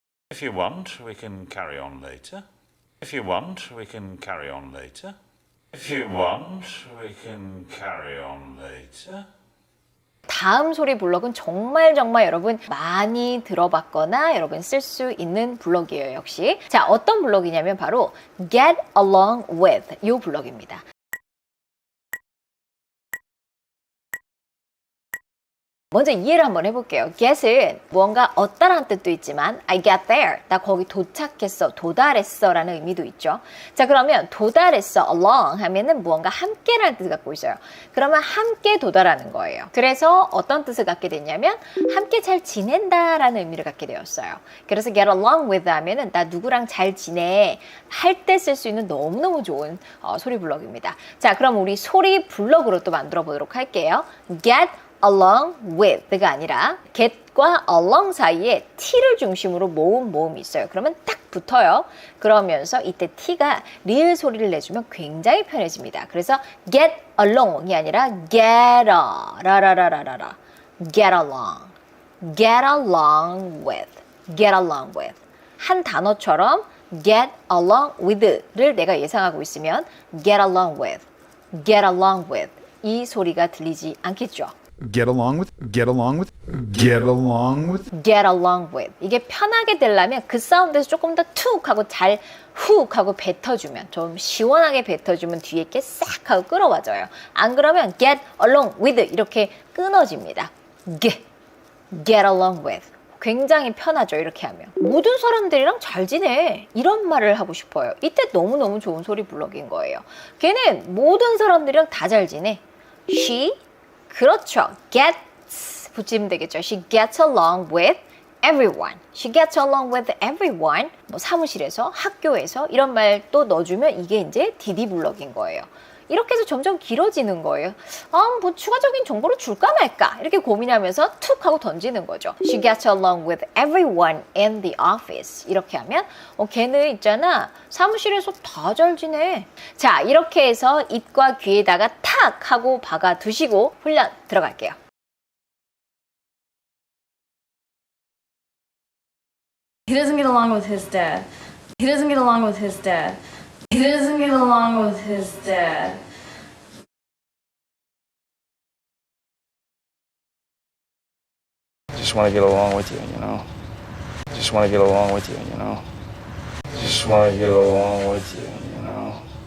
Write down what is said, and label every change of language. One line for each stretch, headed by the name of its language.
English: If you want, we can carry on later. If you want, we can carry on later. If you want, we can carry on later.
Korean: 다음 소리 블럭은 정말 여러분 많이 들어봤거나 여러분 쓸 수 있는 블럭이에요. 역시. 자, 어떤 블럭이냐면 바로 get along with 이 블럭입니다. 먼저 이해를 한번 해볼게요. get은 무언가 얻다라는 뜻도 있지만
English: I got there,
Korean: 나 거기 도착했어, 도달했어 라는 의미도 있죠. 자, 그러면 도달했어, along 하면은 무언가 함께라는 뜻을 갖고 있어요. 그러면 함께 도달하는 거예요. 그래서 어떤 뜻을 갖게 됐냐면 함께 잘 지낸다라는 의미를 갖게 되었어요. 그래서 get along with 하면은 나 누구랑 잘 지내 할 때 쓸 수 있는 너무너무 좋은 소리 블럭입니다. 자, 그럼 우리 소리 블럭으로 또 만들어 보도록 할게요. get along with가 아니라 get과 along 사이에 t를 중심으로 모은 모음이 있어요. 그러면 딱 붙어요. 그러면서 이때 t가 리을 소리를 내주면 굉장히 편해집니다. 그래서 get along이 아니라 get 라라라라라 get along with get along with 한 단어처럼 get along with를 내가 예상하고 있으면 get along with 이 소리가 들리지 않겠죠.
English: Get along with, get along with, get along with. get along with.
Korean: 이게 편하게 되려면 그 사운드에서 조금 더 툭 하고 잘 훅 하고 뱉어주면 좀 시원하게 뱉어주면 뒤에 게 싹 하고 끌어와져요. 안 그러면 get along with 이렇게 끊어집니다. get along with. 굉장히 편하죠. 이렇게 하면. 모든 사람들이랑 잘 지내. 이런 말을 하고 싶어요. 이때 너무너무 좋은 소리 블럭인 거예요. 걔는 모든 사람들이랑 다 잘 지내. She 그렇죠. gets 붙이면 되겠죠.
English: She gets along with everyone. She gets along with everyone.
Korean: 뭐 사무실에서, 학교에서 이런 말 또 넣어주면 이게 이제 DD 블럭인 거예요. 이렇게 해서 점점 길어지는 거예요. 뭐 추가적인 정보를 줄까 말까 이렇게 고민하면서 툭 하고 던지는 거죠.
English: She gets along with everyone in the office.
Korean: 이렇게 하면 걔는 있잖아 사무실에서 다 잘 지내. 자, 이렇게 해서 입과 귀에다가 탁 하고 박아 두시고 훈련 들어갈게요.
English: He doesn't get along with his dad. He doesn't get along with his dad. He doesn't get along with his dad. Just want to get along with you, you know. Just want to get along with you, you know. Just want to get along with you, you know.